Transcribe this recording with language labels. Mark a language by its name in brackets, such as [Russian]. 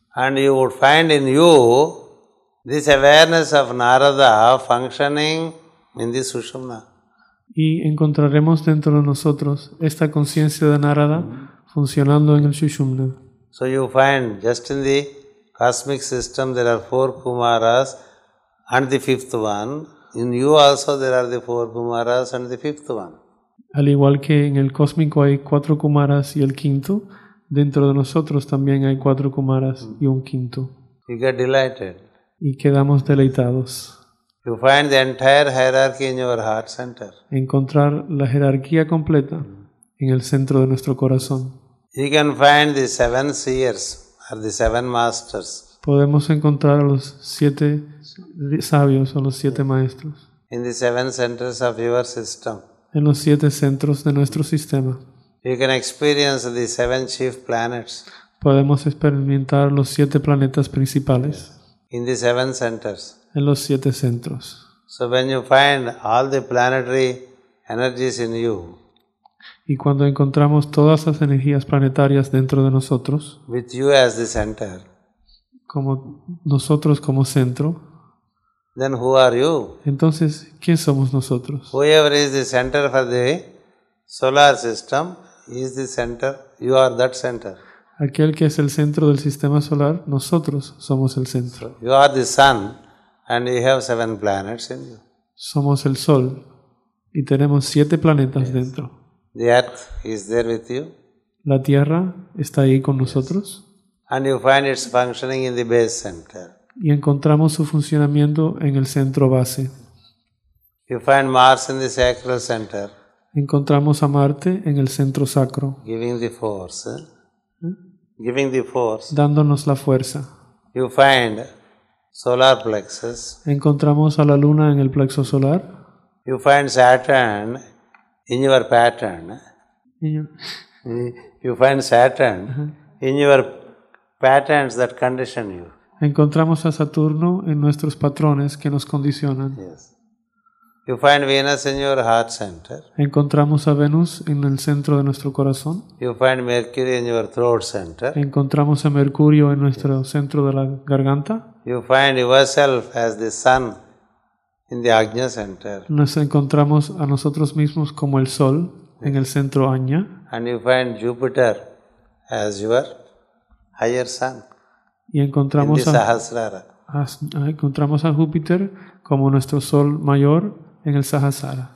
[English] And you would find in you this awareness of Narada functioning in the Sushumna. [Spanish] Y encontraremos dentro de nosotros esta conciencia de Narada funcionando en el Sushumna. [English] So you find just in the cosmic system there are 4 Kumaras and the 5th one. In you also there are the 4 Kumaras and the 5th one. [Spanish] Al igual que en el cósmico hay 4 Kumaras y el 5º, dentro de nosotros también hay 4 Kumaras y un 5º. [English] You get delighted. [Spanish] Y quedamos deleitados. [English] You find the entire hierarchy in your heart center. [Spanish] Encontrar la jerarquía completa en el centro de nuestro corazón. [English] You can find the 7 seers or the 7 masters [Spanish] Podemos encontrar a los 7 sabios o los 7 maestros [English] in the 7 centers of your system. [Spanish] en los 7 centros de nuestro sistema. [English] You can experience the 7 chief planets [Spanish] Podemos experimentar los 7 planetas principales [English] in the 7 centers. [Spanish] en los 7 centros. [English] So when you find all the planetary energies in you, [Spanish] Y cuando encontramos todas las energías planetarias dentro de nosotros, [English] with you as the center, [Spanish] como nosotros como centro, [English] then who are you? [Spanish] entonces, ¿quién somos nosotros? [English] Whoever is the center for the solar system is the center, you are that center. [Spanish] Aquel que es el centro del sistema solar, nosotros somos el centro. [English] You are the sun and you have 7 planets in you. [Spanish] Somos el Sol y tenemos 7 planetas dentro. [English] The earth is there with you [Spanish] La Tierra está ahí con nosotros [English] and you find its functioning in the base center. [Spanish] y encontramos su funcionamiento en el centro base. [English] You find Mars in the sacral center, [Spanish] Encontramos a Marte en el centro sacro, [English] giving the force. Giving the force. [Spanish] dándonos la fuerza. [English] You find solar plexus. [Spanish] Encontramos a la Luna en el plexo solar. [English] You find Saturn in your pattern. You find Saturn in your patterns that condition you. [Spanish] Encontramos a Saturno en nuestros patrones que nos condicionan. [English] Yes. You find Venus in your heart center. [Spanish] Encontramos a Venus en el centro de nuestro corazón. [English] You find Mercury in your throat center. [Spanish] Encontramos a Mercurio en nuestro centro de la garganta. [English] You find yourself as the sun in the Ajna center. [Spanish] Nos encontramos a nosotros mismos como el Sol en el centro Ajna. [English] And you find Jupiter as your higher sun [Spanish] Y [English] in [Spanish] encontramos [English] the Sahasrara. [Spanish] encontramos a Júpiter como nuestro Sol mayor en el Sahasrara.